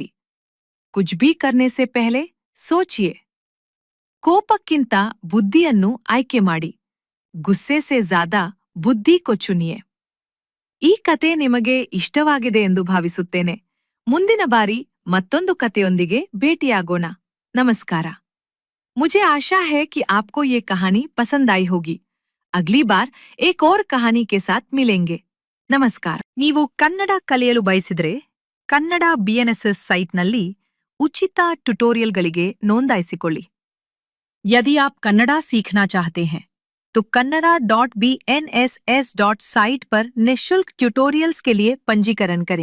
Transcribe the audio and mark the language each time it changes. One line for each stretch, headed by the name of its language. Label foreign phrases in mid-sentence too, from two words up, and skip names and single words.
Hindi: कुछ भी करने से पहले सोचिए.
Kannada: ಕೋಪಕ್ಕಿಂತ ಬುದ್ಧಿಯನ್ನು ಆಯ್ಕೆ ಮಾಡಿ.
Hindi: गुस्से से ज्यादा बुद्धि को चुनिए.
Kannada: ಈ ಕತೆ ನಿಮಗೆ ಇಷ್ಟವಾಗಿದೆ ಎಂದು ಭಾವಿಸುತ್ತೇನೆ. ಮುಂದಿನ ಬಾರಿ ಮತ್ತೊಂದು ಕತೆಯೊಂದಿಗೆ ಭೇಟಿಯಾಗೋಣ. ನಮಸ್ಕಾರ.
Hindi: मुझे आशा है कि आपको ये कहानी पसंद आई होगी. अगली बार एक और कहानी के साथ मिलेंगे.
Kannada: ನಮಸ್ಕಾರ. ನೀವು ಕನ್ನಡ ಕಲಿಯಲು ಬಯಸಿದರೆ ಕನ್ನಡ BNSS ಸೈಟ್ನಲ್ಲಿ ಉಚಿತ ಟ್ಯುಟೋರಿಯಲ್ಗಳಿಗೆ ನೋಂದಾಯಿಸಿಕೊಳ್ಳಿ.
Hindi: यदि आप कन्नड़ा सीखना चाहते हैं तो kannada.bnss.site पर निःशुल्क ट्यूटोरियल्स के लिए पंजीकरण करें.